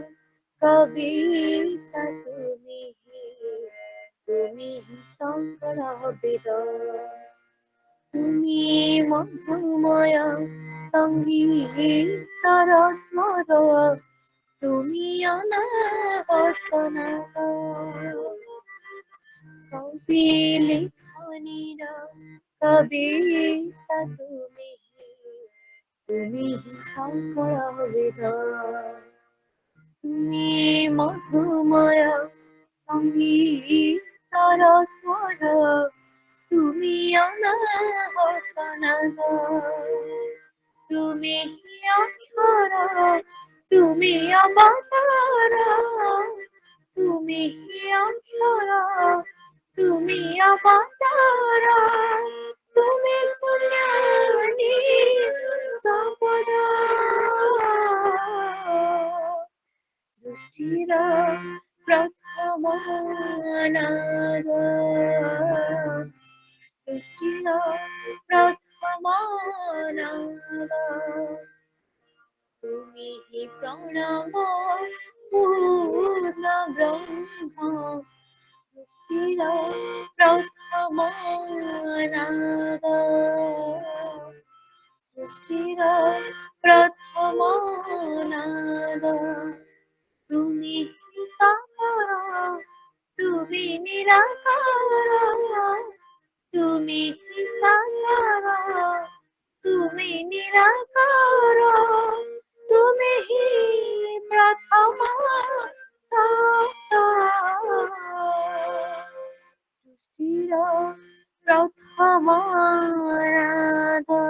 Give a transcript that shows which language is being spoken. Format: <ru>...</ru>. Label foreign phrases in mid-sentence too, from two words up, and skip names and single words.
<as>কবিতা তুমি হি শংকৰ বেদ তুমি মধুময় সংগীতৰ স্বৰ তুমি অনাহত নাদ কবি লিখনীৰ কবিতা তুমি হি শংকৰ বেদ তুমি মধুময় সংগীতৰ স্বৰ তুমি অনাহত নাদ তুমি হি অক্ষৰ তুমি অৱতাৰ তুমি হি অক্ষৰ তুমি অৱতাৰ তুমি শূন্যানি সম্পদ সৃষ্টিৰ প্ৰথম নাদ সৃষ্টিৰ প্ৰথম নাদ তুমি হি প্ৰণৱ পূৰ্ণ ব্ৰহ্মা সৃষ্টিৰ প্ৰথম নাদ সৃষ্টিৰ প্ৰথম নাদ তুমি হি সাকাৰ তুমি নিৰাকাৰ তুমি হি</as> <or>ନିରାକାର ତୁମେ ହିଁ ପ୍ରଥମ ସତ ସୃଷ୍ଟିର ପ୍ରଥମ ନାଦ</or>